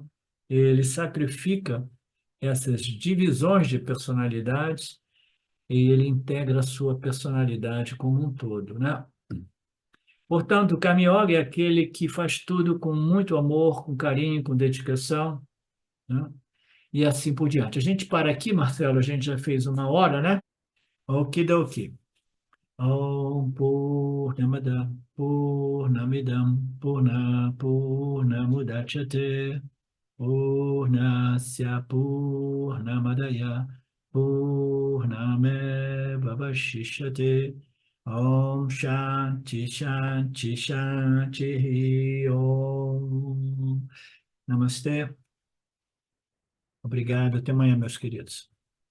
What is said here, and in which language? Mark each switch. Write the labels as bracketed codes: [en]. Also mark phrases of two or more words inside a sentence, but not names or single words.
[pt] Ele sacrifica essas divisões de personalidades e ele integra a sua personalidade como um todo, né? Portanto, o Karma Yoga é aquele que faz tudo com muito amor, com carinho, com dedicação, né? E assim por diante. A gente para aqui, Marcelo, a gente já fez 1 hora, né? Okidoki. [sa] ॐ पूर्णमद पूर्णमिदं पूर्णमुदच्यते पूर्णस्य पूर्णमादाय पूर्णमेव वशिष्यते ॐ शान्तिः शान्तिः शान्तिः ॐ. [pt] Namastê. Obrigado. Até amanhã, meus queridos.